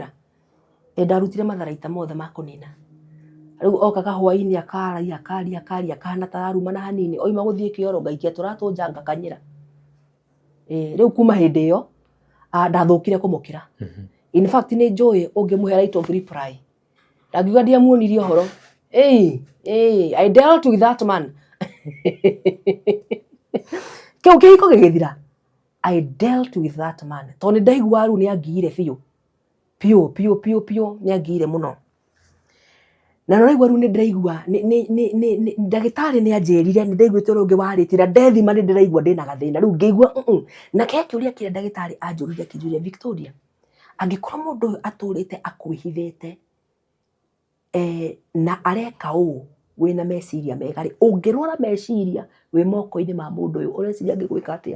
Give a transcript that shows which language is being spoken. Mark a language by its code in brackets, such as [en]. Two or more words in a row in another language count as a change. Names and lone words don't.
[ki] Ndarutire matharaita mothe ma kũnina. Rĩu okaga hwainĩ akaria akahana ta arumana hanini, oima gũthiĩ kĩoro ngaikia tũratũ ngakanyĩra. Rĩu kuma hĩndĩ ĩyo ndathũkire kũmũkĩra. [en] In fact [ki] nĩ njũĩ ũngĩmũhe [en] right of reply. [ki] Ndakiuga ndiamuonirie ũhoro. [en] I dealt with that man. [ki] Kĩu kĩhiko gĩgĩthira. [en] I dealt with that man. [ki] Tondũ nĩndaigua rĩu nĩangiire biũ. Piũ nĩangiire mũno. Na nĩraigua rĩu nĩndĩraigua ndagĩtarĩ nĩanjĩrire nĩndaiguĩte ũrĩa ũngĩ warĩtira ndethima nĩndĩraigua ndĩna gathĩna. Rĩu ngĩigua na kĩũria kĩrĩa ndagĩtarĩ anjũririe akĩnjũria, Victoria, angĩkorwo mũndũ ũyũ atũrĩte akwĩhithĩte na areka ũũ wĩna meciria mega-rĩ, ũngĩrwara meciria wĩ moko-inĩ ma mũndũ ũyũ ũreciria angĩgwĩka atĩa?